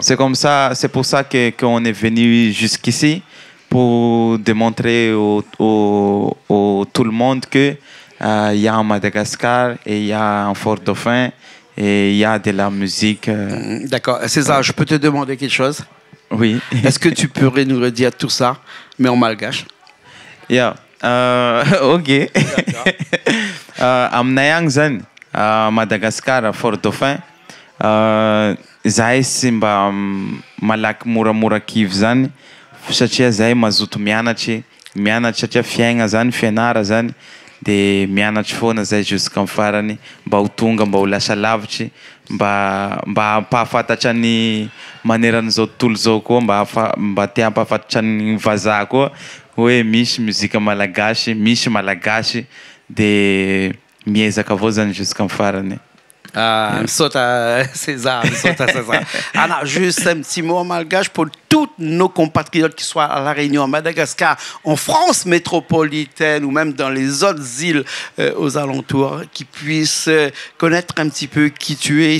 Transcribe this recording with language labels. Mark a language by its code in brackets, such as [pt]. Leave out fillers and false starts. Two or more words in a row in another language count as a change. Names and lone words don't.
[fr] C'est comme ça, c'est pour ça qu'on est venu jusqu'ici, pour démontrer tout le monde que il y a un Madagascar et il y a un Fort-Dauphin et il y a de la musique. D'accord. César, je peux te demander quelque chose? Oui. Est-ce que tu pourrais nous redire tout ça, mais en malgache? Yeah. Ok. [mg] Am Nayang zany Madagascar Fort-Dauphin zahay sy mba malaky moramora kivy zany satria zahay mazoto mianatry satria fianara zany de mianatry foana zahay jusqu'à farany mba ho tonga mba ho lasa lavitry mba hampahafantatra ny maneran'izao tontolo zao koa mba te hampahafantatra ny vazaha koa hoe misy muzika malagasy, misy malagasy de miezaka avao zany jusqu'à farany. [fr] César. Anna, juste un petit mot en malgache pour tous nos compatriotes qui soient à La Réunion, à Madagascar, en France métropolitaine ou même dans les autres îles aux alentours, qui puissent connaître un petit peu qui tu es.